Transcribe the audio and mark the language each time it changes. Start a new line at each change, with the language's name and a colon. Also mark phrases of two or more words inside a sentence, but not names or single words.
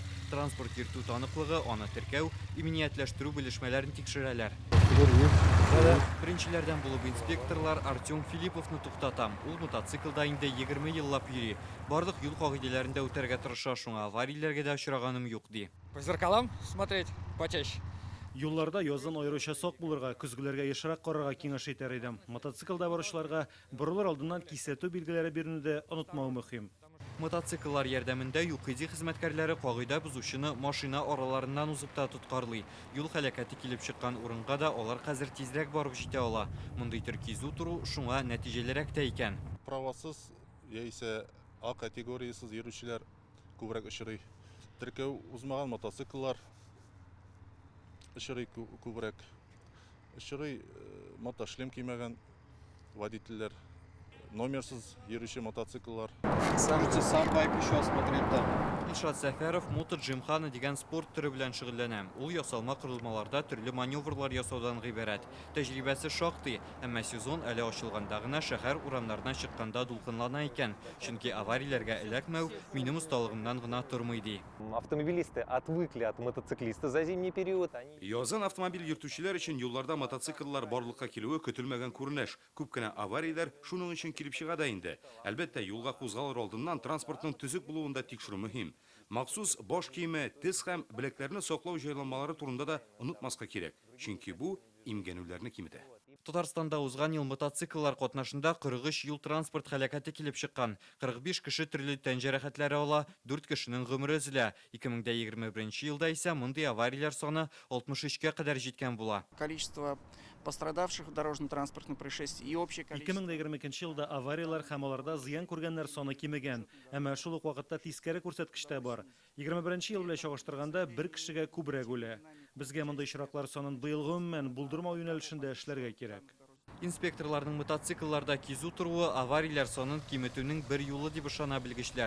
Tatar: Транспорт йөртү таныклыгы, аны теркәү, иминиятләштерү белешмәләрен тикшерәләр. Беренчеләрдән булып инспекторлар Артем Филипповны туктата. Ул мотоциклда инде 20 еллап йөри. Барлык юл кагыйдәләрендә үтәргә тырыша, шуңа аварияләргә дә очраганым юк ди.
Russian: По зеркалам смотреть почаще.
Tatar: Юлларда язын аеруча сак булырга, көзгеләргә ешрак карарга киңәш итәр идем. Мотоциклда баручыларга борылыр алдыннан кисәтү билгеләре бирүне дә онытмау мөһим. Мотоцикллар ярдәмендә ЮХИДИ хезмәткәрләре кагыйдә бузучыны машина араларыннан узып та тоткарлый. Юл хәлакәте килеп чыккан урынга да алар хәзер тизрәк барып җитә ала. Мондый теркизү туру шуңа нәтиҗәлерәк тә икән. Правосыз яисә А категориясыз йөрүчеләр күбрәк очрый. Теркәү узмаган мотоцикллар очрый күбрәк. Очрый мотошлем кимәгән водительләр, номерсыз йөрүче мотоцикллар.
Russian: Можете сам байк еще осмотреть там.
Tatar: Илшат Сәфәров мотоджимхана дигән спорт түрі белән шөгыльләнә. Ул ясалма корылмаларда төрле маневрлар ясаудан гыйбарәт. Тәҗрибәсе шактый, әмма сезон әле ачылганда гына шәһәр урамнарына чыкканда дулкынлана икән. Чөнки аварияләргә эләкмәү минем усталыгымнан гына тормый ди.
Russian: Автомобилисты отвыкли от мотоциклиста за зимний период.
Tatar: Язын автомобиль йөртүчеләр өчен юлларда мотоцикллар барлыкка килүе көтелмәгән күренеш. Күп кенә аварияләр шуның өчен килеп чыга да инде. Әлбәттә, юлга кузгалыр алдыннан транспортның төзек булуында тикшерү мөһим. Махсус баш киеме, тез һәм билекләрне саклау җайланмалары турында да онытмаска кирәк. Чөнки бу имгәнүләрне киметә. Татарстанда узган ел мотоцикллар катнашында 43 юл транспорт хәлакәте килеп чыккан. 45 кеше төрле тән җәрәхәтләре ала, 4 кешенең гомере өзелә. 2021 елда исә мондый аварияләр саны 63-кә кадәр җиткән була.
Russian: Количество пострадавших в дорожно-транспортных происшествиях и общее количество.
Tatar: 2022 елда авариялар һәм аларда зыян күргәннәр саны кимегән, әмма шул ук вакытта тискәре күрсәткеч бар. 21 ел белән чагыштырганда 1 кешегә күбрәк үлә. Безгә мондый очраклар санын быел гомумән булдырмау юнәлешендә эшләргә кирәк. Инспекторларның мотоциклларда кизү торуы аварияләр санын киметүнең бер юлы дип ышана белгечләр.